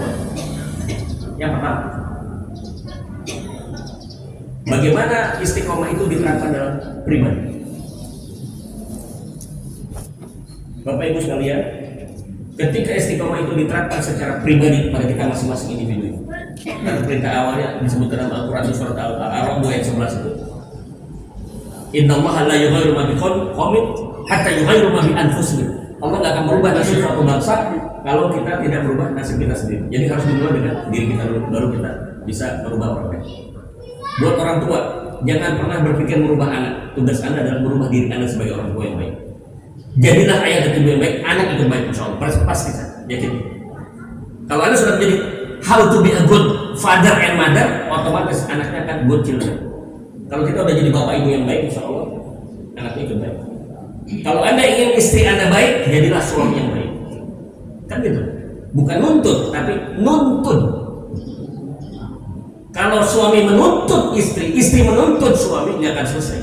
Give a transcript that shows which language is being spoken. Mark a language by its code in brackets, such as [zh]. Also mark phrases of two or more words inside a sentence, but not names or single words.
[id] Yang pertama, bagaimana istiqomah itu diterapkan dalam pribadi. Bapak Ibu sekalian, ketika istiqomah itu diterapkan secara pribadi pada kita masing-masing individu, dan perintah awalnya disebutkan dalam Al-Quran surat Al-A'raf ayat 11 itu, [ar] إن الله لا يغير ما بقوم حتى يغيروا ما بأنفسهم. [id] Allah nggak akan merubah nasib suatu bangsa kalau kita tidak merubah nasib kita sendiri. Jadi harus dimulai dengan diri kita dulu, baru kita bisa merubah orang lain. Buat orang tua, jangan pernah berpikir merubah anak. Tugas Anda adalah merubah diri Anda sebagai orang tua yang baik. Jadilah ayah dan ibu yang baik, anak itu baik, [ar] إن شاء الله. [id] Pasti saya yakin. Kalau Anda sudah menjadi [en] how to be a good father and mother, [id] otomatis anaknya akan [en] good children. [id] Kalau kita udah jadi bapak ibu yang baik, [ar] إن شاء الله [id] anaknya itu baik. Kalau Anda ingin istri Anda baik, jadilah suami yang baik. Kan gitu. Bukan nuntut, tapi nuntun. Kalau suami menuntut istri, istri menuntut suami, nggak akan selesai.